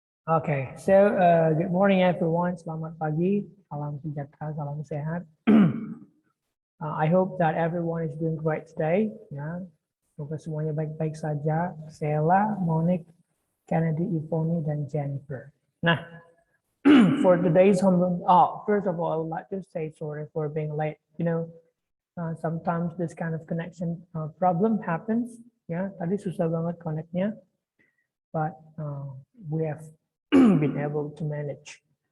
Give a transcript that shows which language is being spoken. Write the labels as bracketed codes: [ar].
[en] Okay, so good morning everyone. [id] Selamat pagi, salam sejahtera, salam sehat. [en] I hope that everyone is doing great today. [id] Ya, semoga semuanya baik-baik saja. Sheila, Monique, Kennedy, Ivoni, dan Jennifer. [en] Nah, for today's homeroom, first of all, I would like to say sorry for being late. Sometimes this kind of connection problem happens. [id] Ya, tadi susah banget connect-nya, [en] but we have been able to manage.